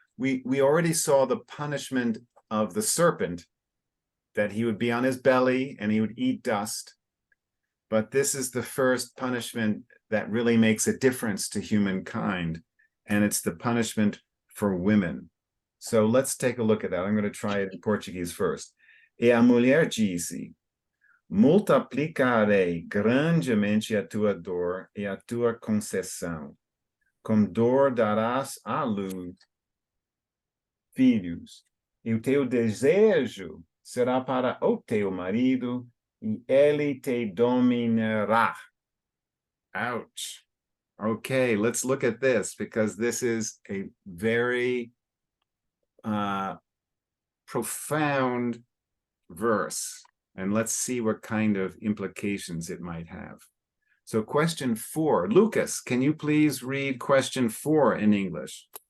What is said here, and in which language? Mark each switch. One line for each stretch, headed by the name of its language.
English: We already saw the punishment of the serpent, that he would be on his belly and he would eat dust, but this is the first punishment that really makes a difference to humankind, and it's the punishment for women. So let's take a look at that. I'm going to try it in Portuguese first.
Portuguese: E a mulher disse: multiplicarei grandemente a tua dor e a tua concessão. Com dor darás à luz filhos, e o teu desejo será para o teu marido, e ele te dominará.
English: Ouch. Okay, let's look at this, because this is a very profound verse, and let's see what kind of implications it might have. So question 4, Lucas, can you please read question 4 in English?